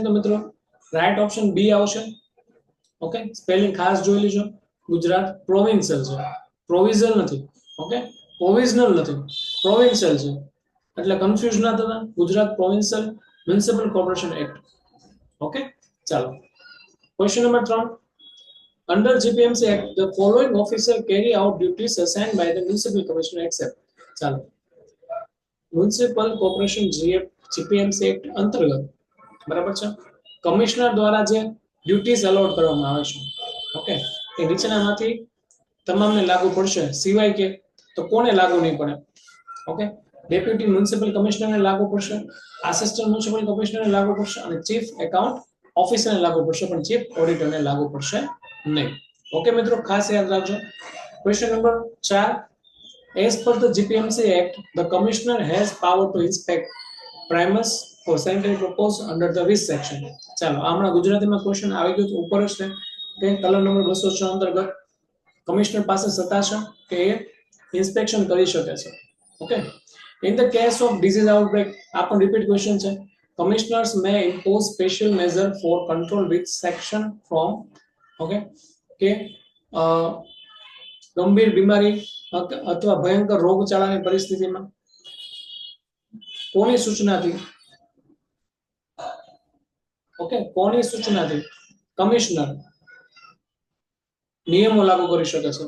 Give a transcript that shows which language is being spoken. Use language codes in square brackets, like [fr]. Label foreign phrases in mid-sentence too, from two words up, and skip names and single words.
[gu] તો મિત્રો [en] right option B [gu] આવશે. ઓકે, સ્પેલિંગ ખાસ જોઈ લેજો. ગુજરાત પ્રોવિન્શિયલ છે, પ્રોવિઝનલ નથી. ઓકે, પ્રોવિઝનલ નથી, પ્રોવિન્શિયલ છે, એટલે કન્ફ્યુઝ ના થતા. ગુજરાત પ્રોવિન્શિયલ મ્યુનિસિપલ કોર્પોરેશન એક્ટ. ઓકે, ચાલો [en] question number 3, under GPMC Act the following officer carry out duties assigned by the municipal commissioner except. [gu] ચાલો, મ્યુનિસિપલ કોર્પોરેશન જીપીએમસી એક્ટ અંતર્ગત, બરાબર છે, કમિશનર દ્વારા જે ડ્યુટીઝ અલોટ કરવામાં આવે છે, ઓકે, એ નીચેનામાંથી તમામને લાગુ પડશે, સિવાય કે તો કોને લાગુ નહીં પડે? ઓકે, [en] deputy municipal [gu] કમિશનરને લાગુ પડશે, [en] assistant municipal [gu] કમિશનરને લાગુ પડશે અને [en] chief account [gu] ઓફિસરને લાગુ પડશે, પણ ચીફ ઓડિટરને લાગુ પડશે નહીં. ઓકે મિત્રો, ખાસ યાદ રાખજો. [en] question number 4, as per the GPMC Act the commissioner has power to inspect premises for sanitary purpose under the which section. [gu] ચાલો, હમણાં ગુજરાતીમાં ક્વેશ્ચન આવી ગયો તો ઉપર જ છે કે કલમ નંબર 206 અંતર્ગત કમિશનર પાસે સત્તા છે કે એ ઇન્સ્પેક્શન કરી શકે છે. ઓકે, [en] in the case of disease outbreak, [gu] આ પણ [en] repeat question [gu] છે, [en] commissioners may impose special measure for control with section from. [gu] ઓકે, કે ગંભીર બીમારી અથવા ભયંકર રોગચાળાની પરિસ્થિતિમાં કોની સૂચનાથી, ઓકે, કોની સૂચનાથી કમિશનર નિયમો લાગુ કરી શકે છે?